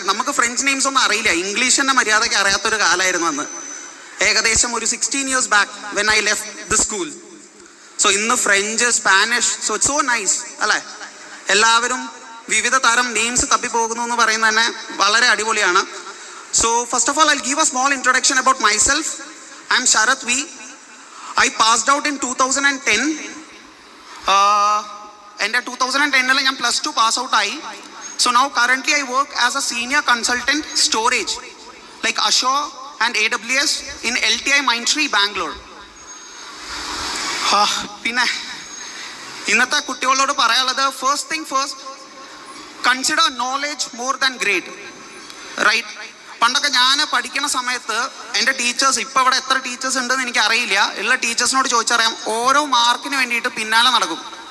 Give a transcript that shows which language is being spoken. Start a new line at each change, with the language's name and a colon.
Malayalam: നമുക്ക് French names ഒന്നും അറിയില്ല, ഇംഗ്ലീഷ് തന്നെ മര്യാദയ്ക്ക് അറിയാത്തൊരു കാലമായിരുന്നു അന്ന്. ഏകദേശം ഒരു
English: 16 years back when I left the school. So ഇന്ന് French, Spanish, so it's so nice അല്ലേ?
Malayalam: എല്ലാവരും വിവിധ തരം നെയിംസ് തപ്പിപ്പോകുന്നു എന്ന് പറയുന്നത് തന്നെ വളരെ അടിപൊളിയാണ്.
English: So first of all, I'll give a small introduction about myself. I'm Sharath V. I passed out in 2010. And 2010
Malayalam: ഞാൻ +2 pass out ആയി.
English: So now currently I work as a senior consultant storage like Azure and AWS in LTI Mindtree Bangalore.
Malayalam: പിന്നെ ഇന്നത്തെ കുട്ടികളോട് പറയാനുള്ളത്,
English: First thing first, consider knowledge more than grade, right?
Malayalam: പണ്ടൊക്കെ ഞാൻ പഠിക്കുന്ന സമയത്ത് എൻ്റെ ടീച്ചേഴ്സ്, ഇപ്പോൾ ഇവിടെ എത്ര ടീച്ചേഴ്സ് ഉണ്ടെന്ന് എനിക്ക് അറിയില്ല, ഉള്ള ടീച്ചേഴ്സിനോട് ചോദിച്ചറിയാം, ഓരോ മാർക്കിന് വേണ്ടിയിട്ട് പിന്നാലെ നടക്കും.